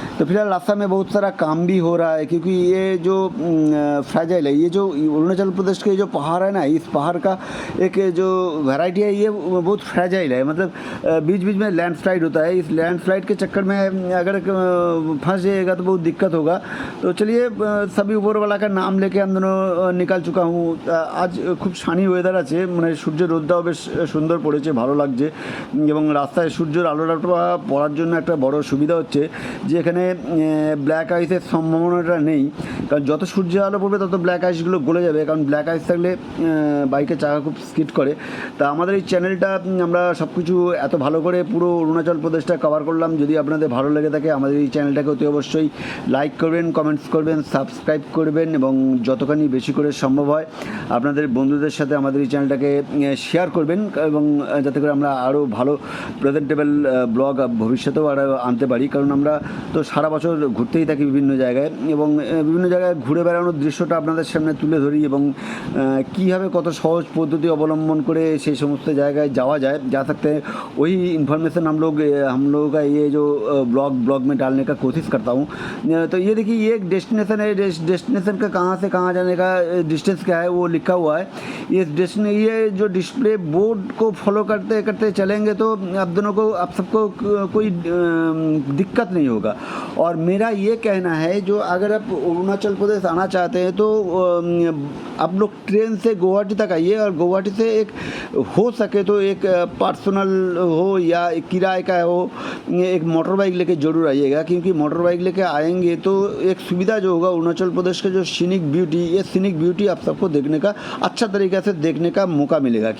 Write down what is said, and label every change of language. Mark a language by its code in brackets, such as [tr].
[hi] तो फिलहाल रास्ता में बहुत सारा काम भी हो रहा है, क्योंकि ये जो फ्रैजाइल है, ये जो अरुणाचल प्रदेश के जो पहाड़ है ना, इस पहाड़ का एक जो वैरायटी है ये बहुत फ्रैजाइल है। मतलब बीच बीच में लैंडस्लाइड होता है। इस लैंडस्लाइड के चक्कर में अगर फंस जाएगा तो बहुत दिक्कत होगा। तो चलिए सभी ऊपर वाला का नाम लेके हम दोनों निकल चुका हूँ। [bn] आज खूब शानी ওয়েদার আছে, মানে সূর্যের রোদটাও বেশ সুন্দর পড়েছে, ভালো লাগছে, এবং রাস্তায় সূর্যের আলোটা পড়ার জন্য একটা বড় সুবিধা হচ্ছে যে এখানে ব্ল্যাক আইসের সম্ভাবনাটা নেই, কারণ যত সূর্যের আলো পড়বে তত ব্ল্যাক আইসগুলো গলে যাবে, কারণ ব্ল্যাক আইস থাকলে বাইকের চাকা খুব স্কিড করে। তা আমাদের এই চ্যানেলটা আমরা সব কিছু এত ভালো করে পুরো অরুণাচল প্রদেশটা কভার করলাম। যদি আপনাদের ভালো লেগে থাকে আমাদের এই চ্যানেলটাকে অতি অবশ্যই লাইক করবেন, কমেন্টস করবেন, সাবস্ক্রাইব সাবস্ক্রাইব করবেন এবং যতখানি বেশি করে সম্ভব হয় আপনাদের বন্ধুদের সাথে আমাদের এই চ্যানেলটাকে শেয়ার করবেন এবং যাতে করে আমরা আরও ভালো প্রেজেন্টেবল ব্লগ ভবিষ্যতেও আরও আনতে পারি। কারণ আমরা তো সারা বছর ঘুরতেই থাকি বিভিন্ন জায়গায় এবং বিভিন্ন জায়গায় ঘুরে বেড়ানোর দৃশ্যটা আপনাদের সামনে তুলে ধরি এবং কীভাবে কত সহজ পদ্ধতি অবলম্বন করে সেই সমস্ত জায়গায় যাওয়া যায়, [hi] जा सकते हैं वही इन्फॉर्मेशन हम लोग का ये जो ब्लॉग में डालने का कोशिश करता हूँ। तो ये देखिए ये एक डेस्टिनेशन है, डेस्टिनेशन का कहाँ से कहाँ जाने का डिस्टेंस क्या है वो लिखा हुआ है। ये जो डिस्प्ले बोर्ड को फॉलो करते करते चलेंगे तो आप सबको कोई दिक्कत नहीं होगा। और मेरा ये कहना है जो अगर आप अरुणाचल प्रदेश आना चाहते हैं तो आप लोग ट्रेन से गुवाहाटी तक आइए और गुवाहाटी से एक हो सके तो एक पर्सनल हो या एक किराए का हो, एक मोटर बाइक लेके ज़रूर आइएगा, क्योंकि मोटर बाइक लेके आएंगे तो एक सुविधा जो होगा अरुणाचल प्रदेश का जो सीनिक ब्यूटी, ये सीनिक ब्यूटी आप सबको देखने का अच्छा तरीक़े से देखने का मौका मिलेगा।